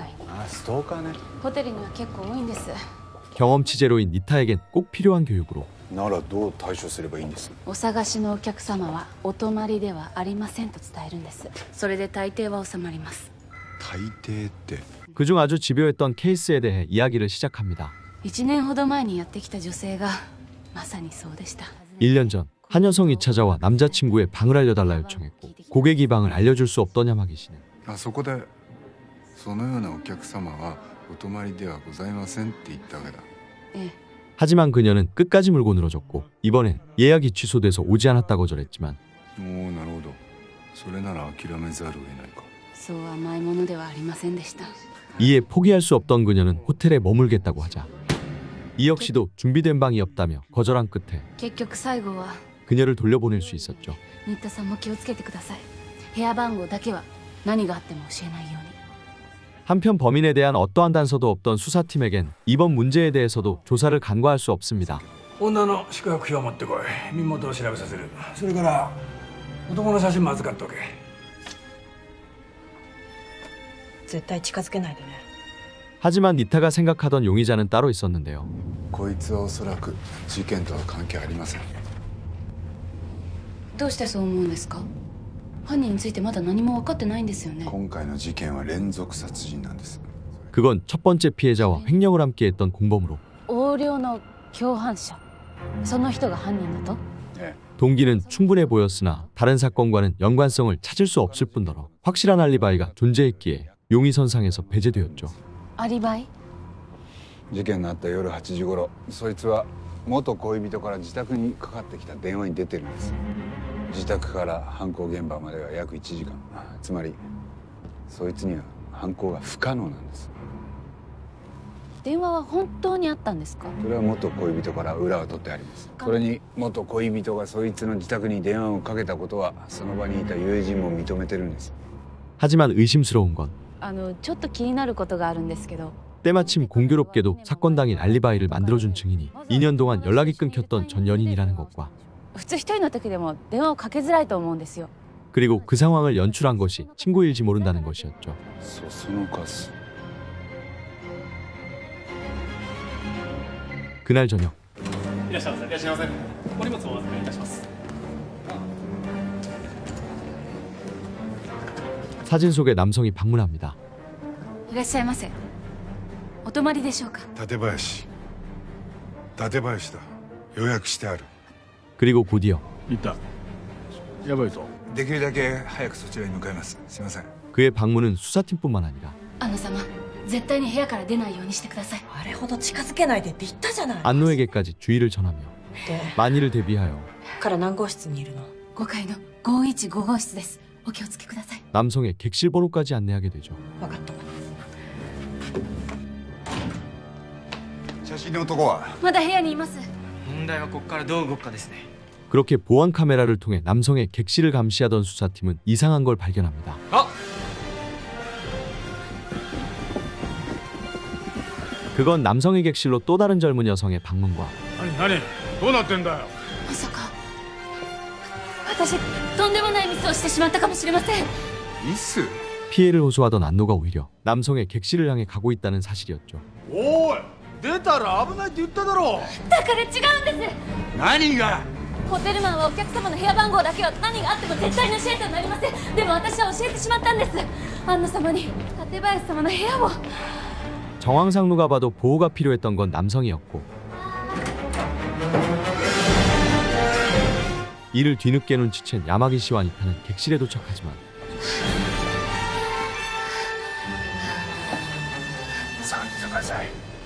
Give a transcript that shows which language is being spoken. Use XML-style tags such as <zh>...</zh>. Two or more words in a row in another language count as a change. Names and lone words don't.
<ja>あ、ストーカーね。ホテルには結構多いんです。</ja> <ko>경험치 제로인 니타에겐 꼭 필요한 교육으로</ko> <ja>ならどう対処すればいいんです？お探しのお客様はお泊まりではありませんと伝えるんです。それで大抵は収まります。大抵って。</ja> <ko>그중 아주 집요했던 케이스에 대해 이야기를 시작합니다.</ko> <ja>1 年ほど前にやってきた女性がまさにそうでした。</ja> <ko>1년 전 한 여성이 찾아와 남자친구의 방을 알려달라 요청했고 고객 이 방을 알려줄 수 없더냐 마기 씨는</ko> <ja>あそこでそのようなお客様はお泊まりではございませんって言ったわけだ。ええ。</ja> <ko>하지만 그녀는 끝까지 물고 늘어졌고 이번엔 예약이 취소돼서 오지 않았다고 전했지만</ko> <ja>おお、なるほど。それなら諦めざるを得ないか。そう甘いものではありませんでした。</ja> <ko>이에 포기할 수 없던 그녀는 호텔에 머물겠다고 하자 이 역시도 준비된 방이 없다며 거절한 끝에</ko> <ja>結局最後は</ja> <ko>그녀를 돌려보낼 수 있었죠.</ko> <ja>新田さんも気をつけてください。部屋番号だけは何があっても教えないように。</ja> <ko>한편 범인에 대한 어떠한 단서도 없던 수사팀에겐 이번 문제에 대해서도 조사를 간과할 수 없습니다.</ko> <ja>女の宿泊表を持ってこい。身元を調べさせる。それから男の写真も預かっておけ。絶対近づけないでね。</ja> <ko>하지만 니타가 생각하던 용의자는 따로 있었는데요.</ko> <ja>こいつはおそらく事件とは関係ありません。どうしてそう思うんですか？犯人についてまだ何も分かってないんですよね。今回の事件は連続殺人なんです。</ja> <ko>그건 첫 번째 피해자와 횡령을 함께했던 공범으로</ko> <ja>横領の共犯者、その人が犯人だと？ええ。</ja> <ko>동기는 충분해 보였으나 다른 사건과는 연관성을 찾을 수 없을 뿐더러 확실한 알리바이가 존재했기에 용의선상에서 배제되었죠.</ko> <ja>アリバイ？事件のあった夜8時頃、そいつは元恋人から自宅にかかってきた電話に出てるんです。自宅から犯行現場までは約1時間。つまりそいつには犯行が不可能なんです。電話は本当にあったんですか？それは元恋人から裏を取ってあります。それに元恋人がそいつの自宅に電話をかけたことはその場にいた友人も認めてるんです。</ja> <ko>하지만 의심스러운 건</ko> <ja>ちょっと気になることがあるんですけど</ja> <ko>때마침 공교롭게도 사건 당일 알리바이를 만들어준 증인이 2년 동안 연락이 끊겼던 전 연인이라는 것과</ko> <ja>普通一人の時でも電話をかけづらいと思うんですよ。</ja> <ko>그리고 그 상황을 연출한 것이 친구일지 모른다는 것이었죠.</ko> <ja>その数</ja> <ko>그날 저녁</ko> <ja>いらっしゃいませ。いらっしゃいませ。お荷物をお預かりいたします。</ja> <ko>사진 속의 남성이 방문합니다.</ko> <ja>いらっしゃいませ。お泊まりでしょうか。館林だ。予約してある。</ja> <ko>그리고 곧이어</ko> <ja>いた。やばいぞ。できるだけ早くそちらに向かいます。すいません。</ja> <ko>그의 방문은 수사팀뿐만 아니라</ko> <ja>アンナ様、絶対に部屋から出ないようにしてください。あれほど近づけないでって言ったじゃない。</ja> <ko>안노에게까지 주의를 전하며</ko> <ja>で</ja> <ko>만일을 대비하여</ko> <ja>から何号室にいるの？ 5階の515号室です。お気をつけください。</ja> <ko>남성의 객실 번호까지 안내하게 되죠.</ko> <ja>分かった。写真の男はまだ部屋にいます。問題はここからどう動くかですね。</ja> <ko>그렇게 보안 카메라를 통해 남성의 객실을 감시하던 수사팀은 이상한 걸 발견합니다. 그건 남성의 객실로 또 다른 젊은 여성의 방문과</ko> <ja>何どうなってんだよ。まさか私とんでもないミスをしてしまったかもしれません。ミス？</ja> <ko>피해를 호소하던 안노가 오히려 남성의 객실을 향해 가고 있다는 사실이었죠.</ko> <ja>おい、出たら危ないって言っただろ。だから違うんです。何が？ホテルマンはお客様の部屋番号だけは何があっても絶対に教えてはなりません。でも私は教えてしまったんです。アンナ様に館林様の部屋を。</ja> <ko>정황상 누가 봐도 보호가 필요했던 건 남성이었고 이를 뒤늦게 눈치챈 야마기 씨와 니타는 객실에 도착하지만</ko> <ja>下がってください。</ja>